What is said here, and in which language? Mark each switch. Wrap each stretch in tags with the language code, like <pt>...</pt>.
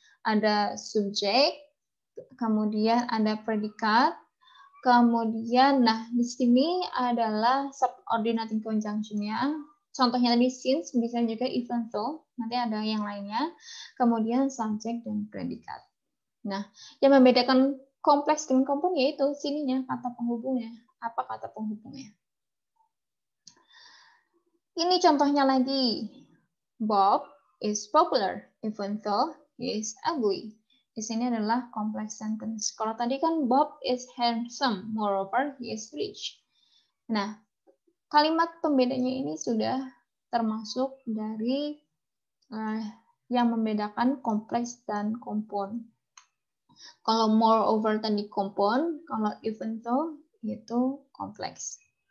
<id>Ada subjek, kemudian ada predikat, kemudian nah di sini adalah subordinating conjunction-nya. Contohnya tadi since, bisa juga even though, nanti ada yang lainnya. Kemudian subjek dan predikat. Nah, yang membedakan kompleks dengan compound yaitu sininya kata penghubungnya. Apa kata penghubungnya? Ini contohnya lagi.</id> <en>Bob is popular even though he is ugly.</en> <id>Di sini adalah complex sentence. Kalau tadi kan</id> <en>Bob is handsome, moreover he is rich.</en> <id>Nah, kalimat pembedanya ini sudah termasuk dari yang membedakan kompleks dan compound. Kalau moreover tadi compound, kalau even though itu kompleks.</id>